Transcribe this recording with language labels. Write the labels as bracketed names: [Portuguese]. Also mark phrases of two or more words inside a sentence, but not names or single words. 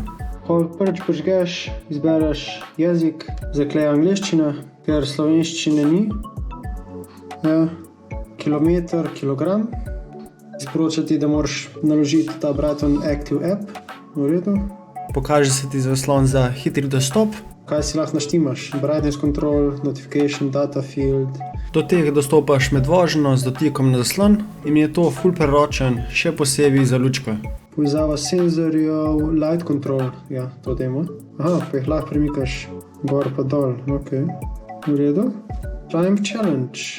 [Slovenian] Ko prvič požgeš, izbereš jezik, zakleja angleščina, ker slovenščine ni. Ja, kilometer, kilogram. Sporoča ti, da moraš naložiti ta Brighton Active App. V redu. Pokaže se ti zaslon za hitri dostop. Kaj si lahko naštimaš? [English] Brightness control, notification, data field. [Slovenian] Do tega dostopaš med vožnjo z dotikom na zaslon in mi je to ful preročen, še posebej za lučko. Povezava senzorjev, [English] light control, [Slovenian] ja, to demo. Aha, pa jih lahko premikaš gor pa dol, ok. V redu. Climb Challenge.